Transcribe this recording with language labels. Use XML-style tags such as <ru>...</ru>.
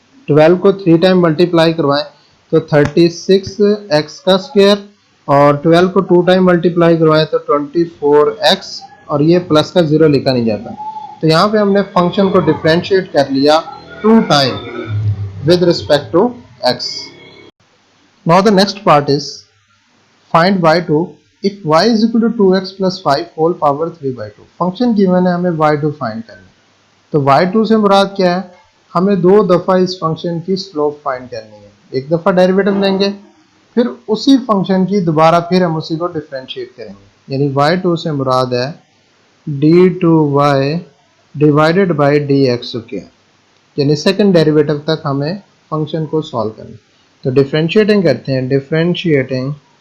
<hi>12 को 3 time multiply करवाएं तो 36x का स्क्वायर और 12 को 2 टाइम मल्टीप्लाई करवाएं तो 24x और ये प्लस का 0 लिखा नहीं जाता, तो यहाँ पे हमने फंक्शन को डिफरेंशिएट कर लिया 2 time</hi> <en>with respect to x. Now the next part is find y2 if y is equal to 2x plus 5 whole power 3 by 2.</en> <hi>Function given है, हमें y2 फाइंड करना है, तो y2 से मुराद क्या है, हमें 2 दफ़ा इस फंक्शन की स्लोप फाइंड करनी है, एक दफ़ा डेरिवेटिव लेंगे फिर उसी फंक्शन की दोबारा फिर हम उसी को डिफरेंशिएट करेंगे, यानी y2 से मुराद है d2y divided by dx square, यानी सेकंड डेरिवेटिव तक हमें फंक्शन को सॉल्व करना, तो डिफरेंशिएटिंग करते हैं, डिफरेंशिएटिंग</hi>